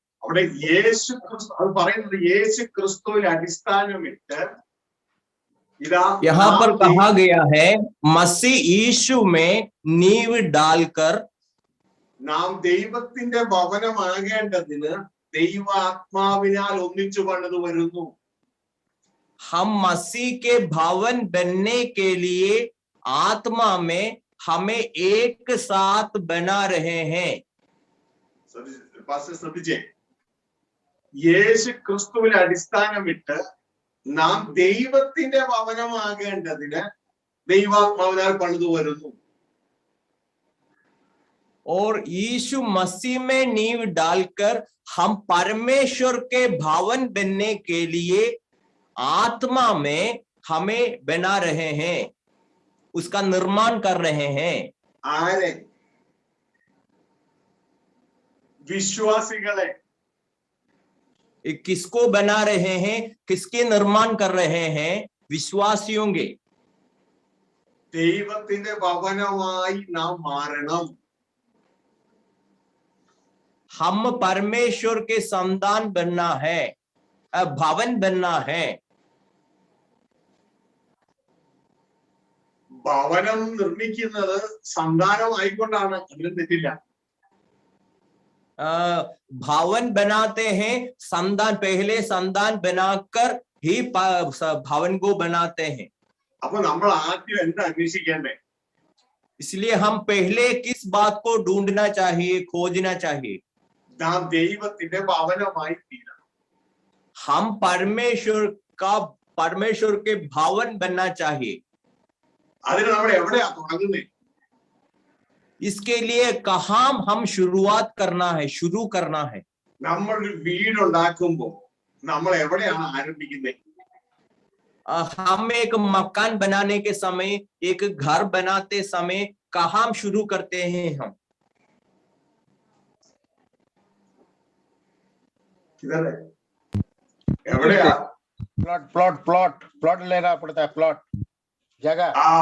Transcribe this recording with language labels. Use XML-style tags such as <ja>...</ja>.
<ml>അവിടെ യേശു ക്രിസ്തു അത് പറയുന്നത് യേശു ക്രിസ്തുവിൽ അടിസ്ഥാനമിട്ട് ഇതാ</ml> <hi>यहाँ पर</hi> <ml>നാം</ml> <hi>कहा गया है मसीह यीशु में नींव डालकर</hi> <ml>നാം ദൈവത്തിന്റെ ഭവനമാകേണ്ടതിന് ദൈവാത്മാവിനാൽ ഒന്നിച്ചു പണിത് വരുന്നു.</ml> <hi>हम मसीह के भवन बनने के लिए आत्मा में हमें एक साथ बना रहे हैं.</hi> <ml>ശ്രദ്ധിച്ചേ, യേശു ക്രിസ്തുവിൽ അടിസ്ഥാനമിട്ട് നാം ദൈവത്തിന്റെ ഭവനമാകേണ്ടതിന് ദൈവാത്മാവിനാൽ പണിതു വരുന്നു.</ml> <hi>और यीशु मसीह में नींव डालकर हम परमेश्वर के भवन बनने के लिए आत्मा में हमें बना रहे हैं, उसका निर्माण कर रहे हैं.</hi> <ml>ആരെ? വിശ്വാസികളെ.</ml> <hi>किसको बना रहे हैं, किसके निर्माण कर रहे हैं? विश्वासियों के.</hi> <ml>ദൈവത്തിന്റെ ഭവനമായി നാം മാറണം.</ml> <hi>हम परमेश्वर के संतान बनना है, भवन बनना है.</hi> <ml>ഭവനം നിർമ്മിക്കുന്നത് സന്താനമായിക്കൊണ്ടാണ്, അതിലും തെറ്റില്ല.</ml> <hi>भवन बनाते हैं संतान, पहले संतान बनाकर ही भवन को बनाते हैं.</hi> <ml>അപ്പൊ നമ്മൾ ആദ്യം എന്താ അന്വേഷിക്കേണ്ടേ?</ml> <hi>इसलिए हम पहले किस बात को ढूंढना चाहिए, खोजना चाहिए?</hi> <ml>നാം ദൈവത്തിന്റെ ഭവനമായി തീരണം.</ml> <hi>हम परमेश्वर के भवन बनना चाहिए.</hi> <ml>അതിന് നമ്മൾ എവിടെയാ തുടങ്ങുന്നേ?</ml> <hi>इसके लिए कहाँ हम शुरुआत करना है, शुरू करना है.</hi> <ml>നമ്മൾ ഒരു വീടുണ്ടാക്കുമ്പോ നമ്മൾ എവിടെയാണ് ആരംഭിക്കുന്നത്?</ml> <hi>हम एक मकान बनाने के समय, एक घर बनाते समय कहाँ शुरू करते हैं हम?</hi> <ml>ഇതല്ലേ? എവിടെയാ?</ml> <hi>प्लॉट लेना पड़ता है, प्लॉट जगह.</hi>